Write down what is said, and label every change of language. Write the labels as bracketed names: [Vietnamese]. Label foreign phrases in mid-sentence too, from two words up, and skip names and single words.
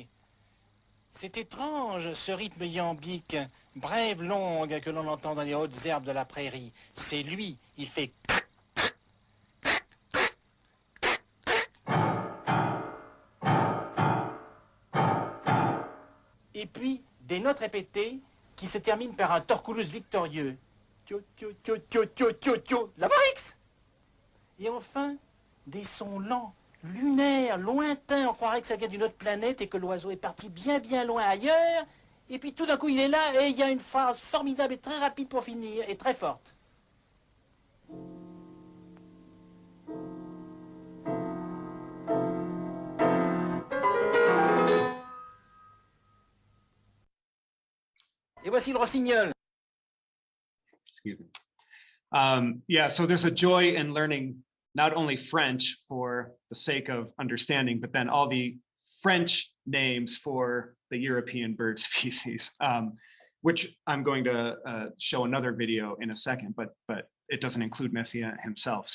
[French] C'est étrange, ce rythme iambique, brève, longue, que l'on entend dans les hautes herbes de la prairie. C'est lui, il fait... Et puis, des notes répétées qui se terminent par un torculus victorieux. Tio, tio, tio, tio, tio, tio, tio, la barix. Et enfin, des sons lents, lunaire, lointain, on croirait que ça vient d'une autre planète et que l'oiseau est parti bien bien loin ailleurs, et puis tout d'un coup il est là et il y a une phrase formidable et très rapide pour finir, et très forte. Et voici le rossignol. [English] Excuse me. Yeah, so there's a joy in learning not only French for the sake of understanding, but then all the French names for the European bird species, which I'm going to show another video in a second, but it doesn't include Messiaen himself.